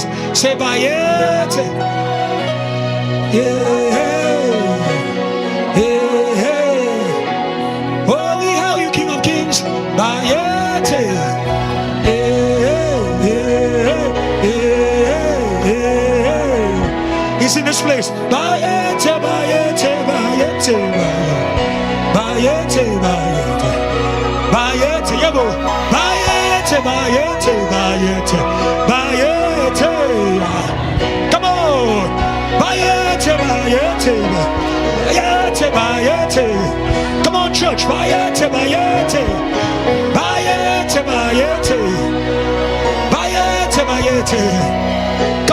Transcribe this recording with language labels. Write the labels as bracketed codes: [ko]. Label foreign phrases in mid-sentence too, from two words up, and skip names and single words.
[en] Say Bayete. Yeah. Yeah. Holy hell, you King of Kings. Bayete. [zu] In this place, Bayete, Bayete, Bayete, Bayete, Bayete, Bayete, Yabo, Bayete, Bayete, Bayete, Bayete. [en] Come on, [zu] Bayete, Bayete, Bayete, Bayete. [en] Come on, church, [zu] Bayete, Bayete, Bayete, Bayete, Bayete, Bayete.